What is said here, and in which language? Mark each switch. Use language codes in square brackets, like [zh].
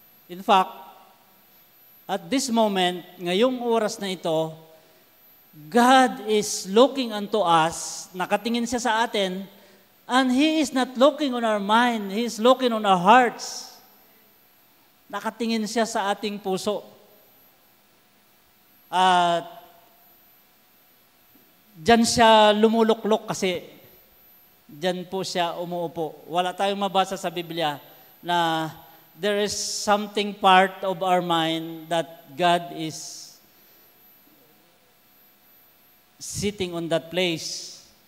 [en] In fact, at this moment, [tl] ngayong oras na ito, [en] God is looking unto us, [tl] nakatingin siya sa atin, [en] and He is not looking on our mind, He is looking on our hearts. [tl] Nakatingin siya sa ating puso. At diyan siya lumuluklok kasi diyan po siya umuupo. Wala tayong mabasa sa Biblia na [en] there is something part of our mind that God is sitting on that place.